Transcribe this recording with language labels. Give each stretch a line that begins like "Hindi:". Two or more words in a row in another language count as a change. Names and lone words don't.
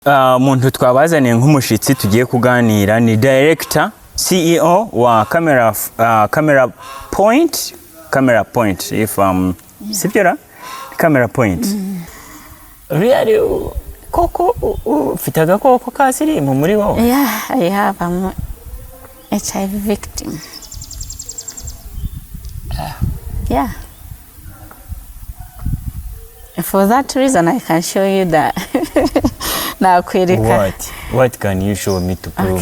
Kinyarwanda: Muntu twabazaniye nk'umushitsi tugiye kuganira ni
English: director CEO
Kinyarwanda: wa camera point if sibyo camera point really koko ufite agakoko ka Sirimu muri wowe?
English: Yeah, I have a HIV victim. Yeah. For that reason, I can show you that. What can you show me to prove?